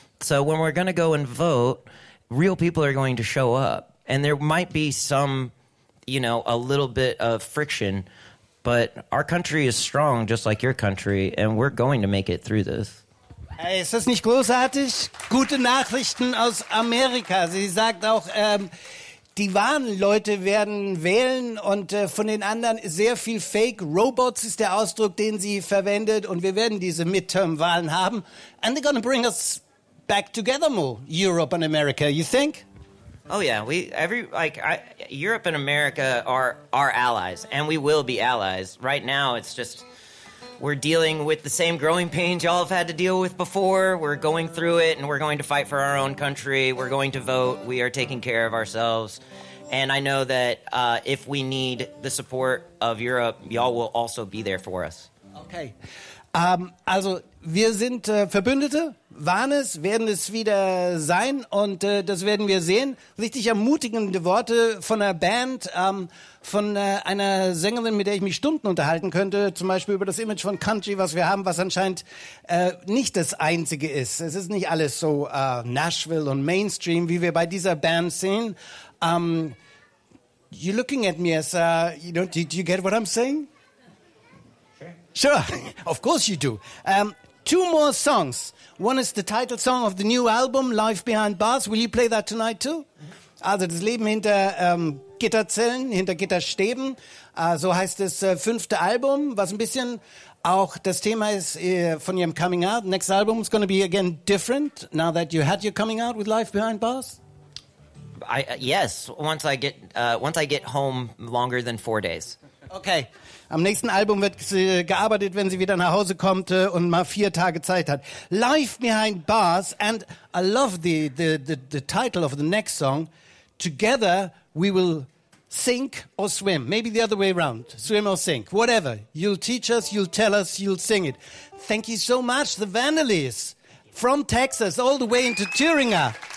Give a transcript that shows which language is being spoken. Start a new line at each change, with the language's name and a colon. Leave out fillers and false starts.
English: So when we're going to go and vote, real people are going to show up. And there might be some, you know, a little bit of friction, but our country is strong just like your country, and we're going to make it through this.
German: Hey, ist das nicht großartig? Gute Nachrichten aus Amerika. Sie sagt auch, die wahren Leute werden wählen und von den anderen sehr viel Fake. Robots ist der Ausdruck, den sie verwendet. Und wir werden diese Midterm-Wahlen haben.
English: And they're gonna bring us back together more, Europe and America, you think? Oh yeah, Europe and America are our allies. And we will be allies. Right now it's just, we're dealing with the same growing pains y'all have had to deal with before. We're going through it, and we're going to fight for our own country. We're going to vote. We are taking care of ourselves. And I know that if we need the support of Europe, y'all will also be there for us. Okay.
German: Also, wir sind Verbündete, waren es, werden es wieder sein. Und das werden wir sehen. Richtig ermutigende Worte von der Band, von einer Sängerin, mit der ich mich Stunden unterhalten könnte, zum Beispiel über das Image von Country, was wir haben, was anscheinend nicht das Einzige ist. Es ist nicht alles so Nashville und Mainstream, wie wir bei dieser Band sehen.
English: You're looking at me as, you know, do you get what I'm saying? Sure, of course you do. Two more songs. One is the title song of the new album, Life Behind Bars. Will you play that tonight too?
German: Also, das Leben hinter Gitterzellen, hinter Gitterstäben. So heißt das fünfte Album, was ein bisschen auch das Thema ist von ihrem Coming Out.
English: Next album is going to be again different now that you had your coming out with Life Behind Bars. Yes, once I get home longer than 4 days. Okay.
German: Am nächsten Album wird gearbeitet, wenn sie wieder nach Hause kommt und mal 4 Tage Zeit hat.
English: Life Behind Bars, and I love the title of the next song. Together we will sink or swim. Maybe the other way around. Swim or sink. Whatever. You'll teach us, you'll tell us, you'll sing it. Thank you so much, the Vanillies from Texas, all the way into Thuringia.